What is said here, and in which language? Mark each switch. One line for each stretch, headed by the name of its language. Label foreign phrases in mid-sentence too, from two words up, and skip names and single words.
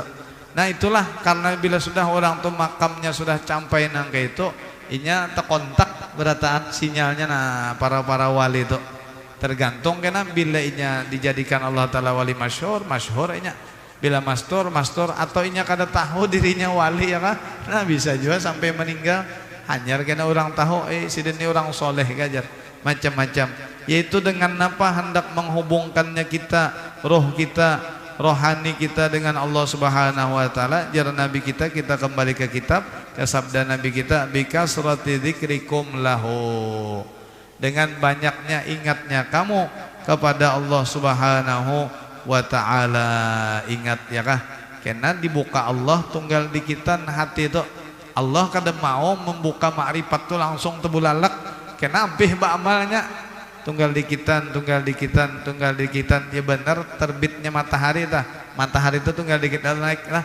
Banjar: Nah itulah karena bila sudah orang tuh makamnya sudah sampai nang kayak itu inya terkontak berataan sinyalnya nah para wali itu tergantung kena bila inya dijadikan
Arabic: الله تعالى
Banjar: wali masyhur inya bila mastur atau inya kada tahu dirinya wali ya kan. Nah bisa juga sampai meninggal hanyar kena orang tahu sidin ini orang soleh gajar macam-macam yaitu dengan apa hendak menghubungkannya kita roh kita rohani kita dengan
Arabic: الله سبحانه وتعالى.
Banjar: Jar Nabi kita kembali ke kitab ke sabda Nabi kita
Arabic: بكثرة ذكركم له
Banjar: dengan banyaknya ingatnya kamu kepada
Arabic: الله سبحانه وتعالى.
Banjar: Ingat ya kah kena dibuka Allah tunggal di kita hati itu Allah kada mau membuka makrifat tuh langsung tebulalak kena beh ba amalnya tunggal dikitan ya benar terbitnya matahari itu tunggal dikit naik lah.